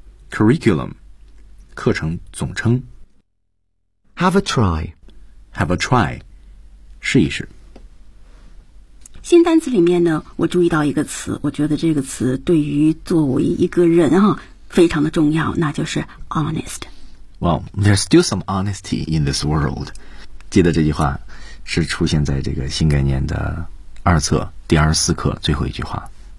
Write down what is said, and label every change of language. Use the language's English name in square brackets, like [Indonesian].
[Chinese] curriculum 课程总称 [English] have a try have a try [Chinese] 试一试新单词里面呢，我注意到一个词，我觉得这个词对于作为一个人啊，非常的重要，那就是 honest。 [English] Well, there's still some honesty in this world。 [Chinese] 记得这句话是出现在这个新概念的二册第24课最后一句话。